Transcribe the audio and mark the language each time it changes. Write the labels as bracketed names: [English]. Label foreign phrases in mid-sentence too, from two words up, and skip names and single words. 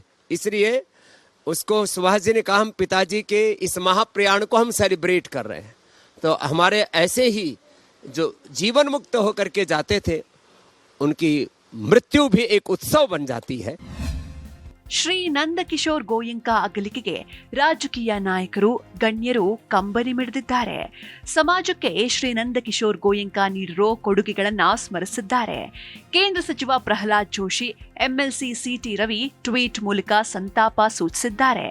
[Hindi] इसलिए उसको सुभाष जी ने कहा, हम पिताजी के इस महाप्रयाण को हम सेलिब्रेट कर रहे हैं. तो हमारे ऐसे ही जो जीवन मुक्त होकर के जाते थे, उनकी मृत्यु भी एक उत्सव बन जाती है. [Kannada] ಶ್ರೀ ನಂದ ಕಿಶೋರ್ ಗೋಯಂಕ ಅಗಲಿಕೆಗೆ ರಾಜಕೀಯ ನಾಯಕರು, ಗಣ್ಯರು ಕಂಬನಿ ಮಿಡಿದಿದ್ದಾರೆ. ಸಮಾಜಕ್ಕೆ ಶ್ರೀ ನಂದ ಕಿಶೋರ್ ಗೋಯಂಕ ನೀಡಿರೋ ಕೊಡುಗೆಗಳನ್ನ ಸ್ಮರಿಸಿದ್ದಾರೆ. ಕೇಂದ್ರ ಸಚಿವ ಪ್ರಹ್ಲಾದ್ ಜೋಶಿ, ಎಂಎಲ್ಸಿ ಸಿಟಿ ರವಿ ಟ್ವೀಟ್ ಮೂಲಕ ಸಂತಾಪ ಸೂಚಿಸಿದ್ದಾರೆ.